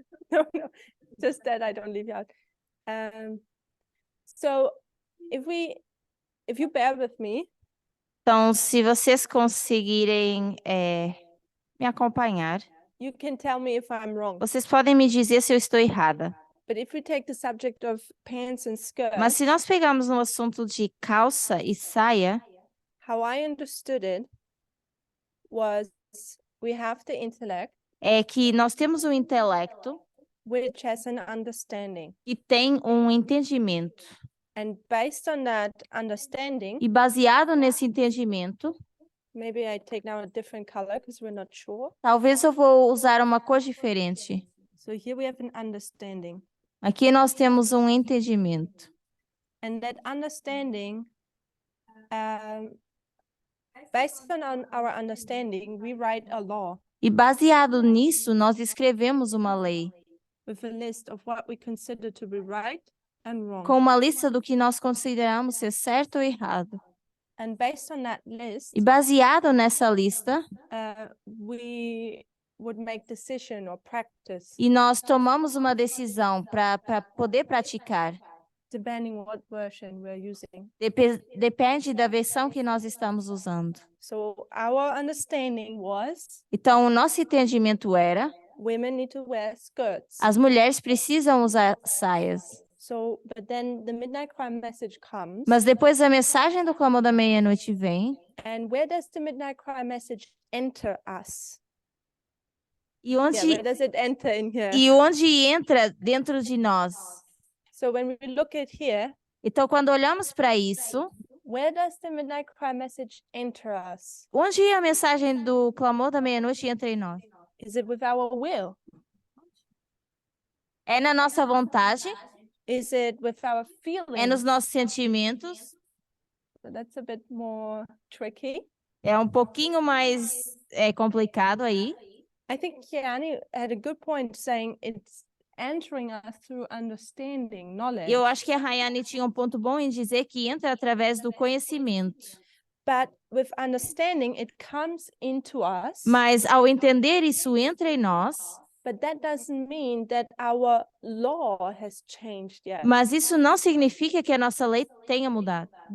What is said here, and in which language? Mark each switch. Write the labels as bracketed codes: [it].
[en] No, just that I don't leave you out. So if you bear with me. [pt] Então, se vocês conseguirem me acompanhar, [en] You can tell me if I'm wrong. [pt] vocês podem me dizer se eu estou errada. [en] But if we take the subject of pants and skirts, [pt] Mas se nós pegarmos no assunto de calça e saia, [en] how I understood it was we have the intellect, [pt] é que nós temos um intelecto [en] which has an understanding. [pt] que tem um entendimento. [en] And based on that understanding, [pt] E baseado nesse entendimento, [en] maybe I take now a different color because we're not sure. [pt] talvez eu vou usar uma cor diferente. [en] So here we have an understanding. [pt] Aqui nós temos um entendimento. [en] And that understanding, based on our understanding, we write a law [pt] E baseado nisso, nós escrevemos uma lei [en] with a list of what we consider to be right and wrong. [pt] com uma lista do que nós consideramos ser certo ou errado. [en] And based on that list, [pt] E baseado nessa lista, [en] we would make decision or practice [pt] e nós tomamos uma decisão para poder praticar. [en] depending what version we're using. [pt] Depende da versão que nós estamos usando. [en] So our understanding was [pt] Então, o nosso entendimento era: [en] women need to wear skirts. [pt] as mulheres precisam usar saias. [en] So, but then the midnight cry message comes. [pt] Mas depois a mensagem do clamor da meia-noite vem. [en] And where does the midnight cry message enter us? [pt] E onde, [en] Yeah, where does it enter in here? [pt] e onde entra dentro de nós? [en] So when we look at here, [pt] Então, quando olhamos para isso, [en] where does the midnight cry message enter us? [pt] onde a mensagem do clamor da meia-noite entra em nós? [en] Is it with our will? [pt] É na nossa vontade? [en] Is it with our [pt] É nos [en] feelings? [pt] nossos sentimentos? [en] So that's a bit more tricky. [pt] É um pouquinho mais complicado aí. [en] I think Kiani had a good point saying it's entering us through understanding, knowledge. [pt] Eu acho que a Rayane tinha um ponto bom em dizer que entra através do conhecimento. [en] But with understanding, it comes into us. [pt] Mas ao entender isso entra em nós, But that doesn't mean that our law has changed yet. mas isso não significa que a nossa lei tenha mudado.